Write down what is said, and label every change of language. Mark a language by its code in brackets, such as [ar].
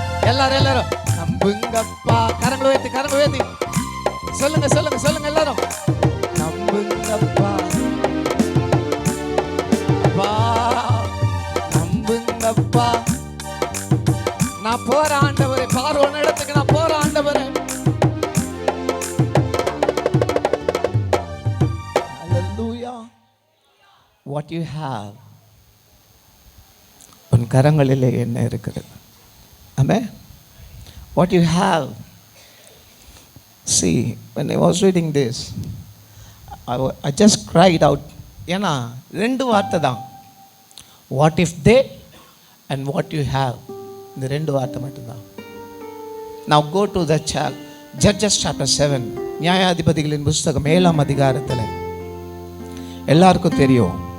[ta] எல்லாரும் எல்லாரும் நம்புங்கப்பா, கரங்களை உயர்த்தி, கரங்களை உயர்த்தி சொல்லுங்க சொல்லுங்க சொல்லுங்க எல்லாரும், நம்புங்கப்பா, அப்பா நம்புங்கப்பா, நான் போற ஆண்டவரே, பார்வோன் இடத்துக்கு நான் போற ஆண்டவரே. Hallelujah. [en] What you have, [ta] உன் கரங்களிலே என்ன இருக்கிறது? [en] Amen. What you have. See, when I was reading this, I just cried out. [ta] ஏன்னா ரெண்டு வார்த்தை தான், [en] What if they and what you have. [ta] இந்த ரெண்டு வார்த்தை மட்டும்தான். [en] Now go to the Judges chapter 7, [ta] நியாயாதிபதிகளின் புஸ்தகம் 7ஆம் அதிகாரத்தில் எல்லாருக்கும் தெரியும்.